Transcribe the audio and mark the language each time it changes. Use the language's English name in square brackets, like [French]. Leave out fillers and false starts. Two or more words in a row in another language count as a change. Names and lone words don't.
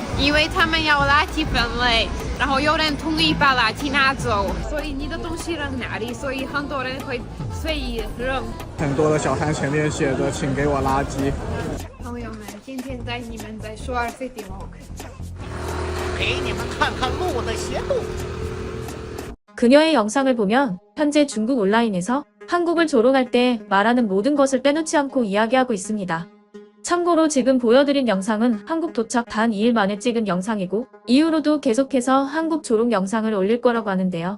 [Chinese] 因为他们要垃圾分类，然后有人统一把垃圾拿走，所以你的东西扔哪里，所以很多人会随意扔。很多的小摊前面写着"请给我垃圾"。朋友们，今天带你们在首尔 [English] City Walk。 [Chinese] 给你们看看路的斜度。 [Korean] 그녀의 영상을 보면 현재 중국 온라인에서 한국을 조롱할 때 말하는 모든 것을 빼놓지 않고 이야기하고 있습니다. 참고로 지금 보여드린 영상은 한국 도착 단 2일 만에 찍은 영상이고 이후로도 계속해서 한국 조롱 영상을 올릴 거라고 하는데요.